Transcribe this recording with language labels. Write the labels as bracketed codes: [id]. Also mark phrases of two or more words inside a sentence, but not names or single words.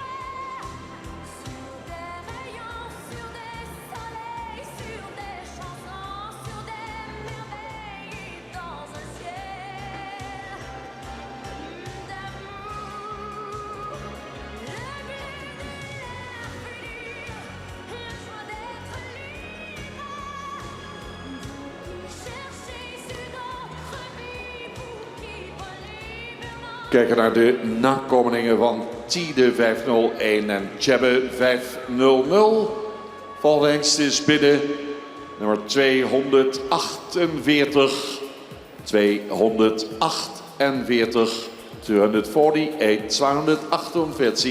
[fr] Sur des rayons, sur des soleils, sur des chansons, sur des merveilles, dans un ciel d'amour. Le bleu de l'infini, la joie d'être libre. Vous qui cherchez sur d'autres vies, vous qui volez vers [nl] Kijken naar de nakomelingen van Tide 501 en Tjebbe 500. Volgende hengst is binnen nummer 248. 248. 248, 248.